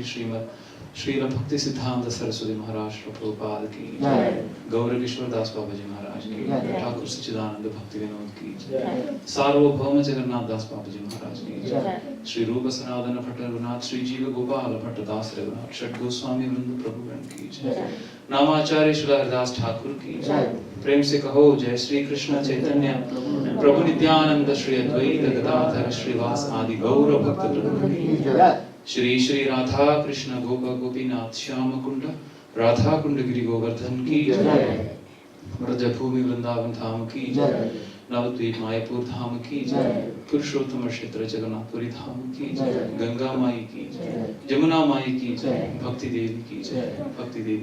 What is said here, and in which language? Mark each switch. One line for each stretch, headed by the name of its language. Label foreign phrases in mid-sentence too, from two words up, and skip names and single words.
Hindi: Srimad Srila Bhakti Siddhanta Saraswati Maharaj Prabhupada Ki Gaura Kishwar Das Babaji Maharaj Ki Thakur Sachidananda Bhakti Vinod Ki Sarvabhauma Jagannath Das Babaji Maharaj Ki Shri Rupa Sanadana Bhatta Raghunath Shri Jiva Gopala Bhatta Das Raghunath Shat Goswami Vrinda Prabhu Ki नामाचार्य श्री हरिदास ठाकुर की प्रेम से कहो जय श्री कृष्ण चैतन्य प्रभु नित्यानंद श्री अद्वैत गदाधर श्रीवास आदि गौर भक्त वृंद की श्री श्री राधा कृष्ण गोप गोपीनाथ श्याम कुंड राधा कुंड गिरि गोवर्धन की ब्रजभूमि वृंदावन धाम की नवद्वीप मायापुर धाम की पुरुषोत्तम क्षेत्र जगन्नाथपुरी धाम की गंगा माई की जमुना माई की भक्ति देवी की भक्ति देवी